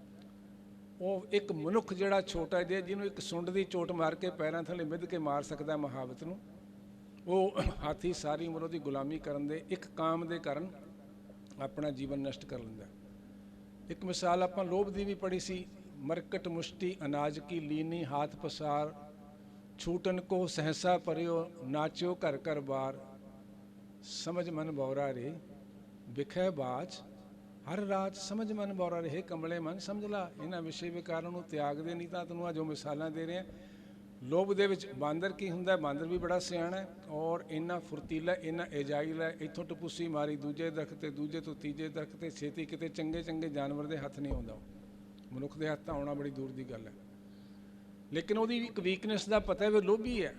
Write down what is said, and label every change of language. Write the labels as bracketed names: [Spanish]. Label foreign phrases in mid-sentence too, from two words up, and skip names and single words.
[Punjabi] ਉਹ ਇੱਕ ਮਨੁੱਖ ਜਿਹੜਾ ਛੋਟਾ ਜਿਹਾ, ਜਿਹਨੂੰ ਇੱਕ ਸੁੰਡ ਦੀ ਚੋਟ ਮਾਰ ਕੇ ਪੈਰਾਂ ਥੱਲੇ ਮਿੱਧ ਕੇ ਮਾਰ ਸਕਦਾ ਮਹਾਵਤ ਨੂੰ, ਉਹ ਹਾਥੀ ਸਾਰੀ ਉਮਰ ਉਹਦੀ ਗੁਲਾਮੀ ਕਰਨ ਦੇ ਇੱਕ ਕਾਮ ਦੇ ਕਾਰਨ ਆਪਣਾ ਜੀਵਨ ਨਸ਼ਟ ਕਰ ਲੈਂਦਾ। ਇੱਕ ਮਿਸਾਲ ਆਪਾਂ ਲੋਭ ਦੀ ਵੀ ਪੜ੍ਹੀ ਸੀ, [Hindi] ਮਰਕਟ ਮੁਸ਼ਟੀ ਅਨਾਜ ਕੀ ਲੀਨੀ, ਹਾਥ ਪਸਾਰ छूटन को सहसा परियो नाच्यो घर घर बार, समझ मन बौरा रे विखै बाच हर रात, समझ मन बौरा रे। [Punjabi] ਹੇ ਕਮਲੇ ਮਨ ਸਮਝ ਲਾ, ਇਨ੍ਹਾਂ ਵਿਸ਼ੇ ਵਿਕਾਰਾਂ ਨੂੰ ਤਿਆਗ ਦੇ, ਨਹੀਂ ਤਾਂ ਤੈਨੂੰ ਆ ਜੋ ਮਿਸਾਲਾਂ ਦੇ ਰਹੇ ਹੈਂ। लोभ ਦੇ ਵਿੱਚ ਬਾਂਦਰ ਕੀ ਹੁੰਦਾ? ਬਾਂਦਰ ਵੀ ਬੜਾ ਸਿਆਣਾ ਹੈ ਔਰ ਇੰਨਾ ਫੁਰਤੀਲਾ, ਇੰਨਾ ਏਜਾਈਲ ਹੈ। ਇੱਥੋਂ ਟਪੂਸੀ ਮਾਰੀ ਦੂਜੇ ਦਰਖਤ ਤੇ, ਦੂਜੇ ਤੋਂ ਤੀਜੇ ਦਰਖਤ ਤੇ, ਛੇਤੀ ਕਿਤੇ ਚੰਗੇ ਚੰਗੇ ਜਾਨਵਰ ਦੇ ਹੱਥ ਨਹੀਂ ਆਉਂਦਾ। ਮਨੁੱਖ ਦੇ ਹੱਥ ਤਾਂ ਆਉਣਾ ਬੜੀ ਦੂਰ ਦੀ ਗੱਲ ਹੈ। ਲੇਕਿਨ ਉਹਦੀ ਇੱਕ ਵੀਕਨੈਸ ਦਾ ਪਤਾ ਹੈ, ਉਹ ਲੋਭੀ ਹੈ।